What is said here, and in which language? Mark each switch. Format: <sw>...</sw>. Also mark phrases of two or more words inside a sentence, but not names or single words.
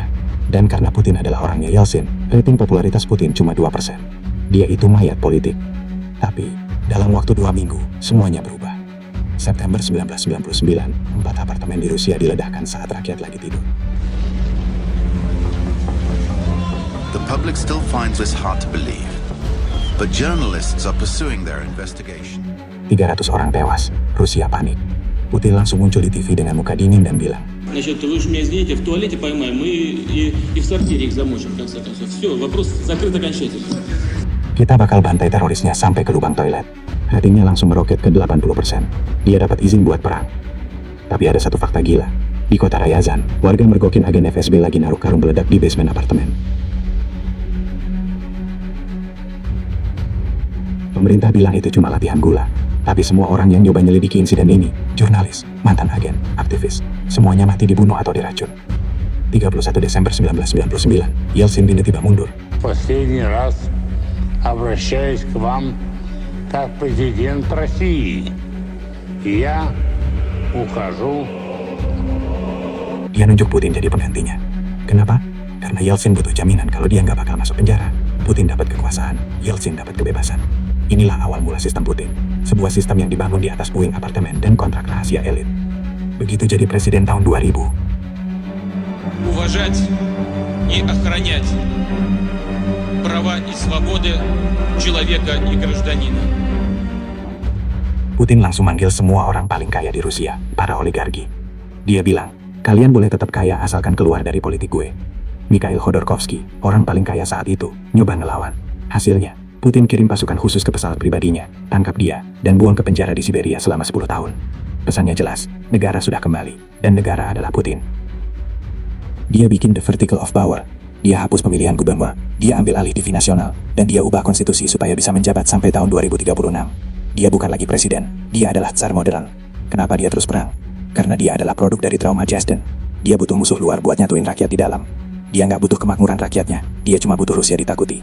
<id>Dan karena Putin adalah orangnya Yeltsin, rating popularitas Putin cuma 2%. Dia itu mayat politik. Tapi, dalam waktu 2 minggu, semuanya berubah. September 1999, 4 apartemen di Rusia diledakkan saat rakyat lagi tidur.</id> <en>public still finds this hard to believe. But journalists are pursuing their investigation.</en> <id>300 orang tewas, Rusia panik. Putin langsung muncul di TV dengan muka dingin dan bilang,</id> <ru>Значит, вы же меня извините, в туалете поймаем и в сортире их замочим, в конце концов. Все, вопрос закрыт окончательно.</ru> <id>kita bakal bantai terorisnya sampai ke lubang toilet. Ratingnya langsung meroket ke 80%. Dia dapat izin buat perang. Tapi ada satu fakta gila. Di kota Ryazan, warga mergokin agen FSB lagi naruh karung meledak di basement apartemen. Pemerintah bilang itu cuma latihan gula. Tapi semua orang yang nyoba nyelidiki insiden ini, jurnalis, mantan agen, aktivis, semuanya mati dibunuh atau diracun. 31 Desember 1999, Yeltsin tiba mundur.</id> <ru>Последний раз обращаюсь к вам как президент России. Я ухожу.</ru> <id>Dia nunjuk Putin jadi penggantinya. Kenapa? Karena Yeltsin butuh jaminan kalau dia nggak bakal masuk penjara. Putin dapat kekuasaan, Yeltsin dapat kebebasan. Inilah awal mula sistem Putin. Sebuah sistem yang dibangun di atas puing apartemen dan kontrak rahasia elit. Begitu jadi presiden tahun 2000.</id> <ru>Уважать и охранять права и свободы человека и гражданина.</ru> <id>Putin langsung manggil semua orang paling kaya di Rusia, para oligarki. Dia bilang, kalian boleh tetap kaya asalkan keluar dari politik gue. Mikhail Khodorkovsky, orang paling kaya saat itu, nyoba ngelawan. Hasilnya, Putin kirim pasukan khusus ke pesawat pribadinya, tangkap dia, dan buang ke penjara di Siberia selama 10 tahun. Pesannya jelas, negara sudah kembali, dan negara adalah Putin. Dia bikin</id> <en>the vertical of power.</en> <id>Dia hapus pemilihan gubernur, dia ambil alih TV nasional, dan dia ubah konstitusi supaya bisa menjabat sampai tahun 2036. Dia bukan lagi presiden, dia adalah tsar modern. Kenapa dia terus perang? Karena dia adalah produk dari trauma Dresden. Dia butuh musuh luar buat nyatuin rakyat di dalam. Dia nggak butuh kemakmuran rakyatnya, dia cuma butuh Rusia ditakuti.</id>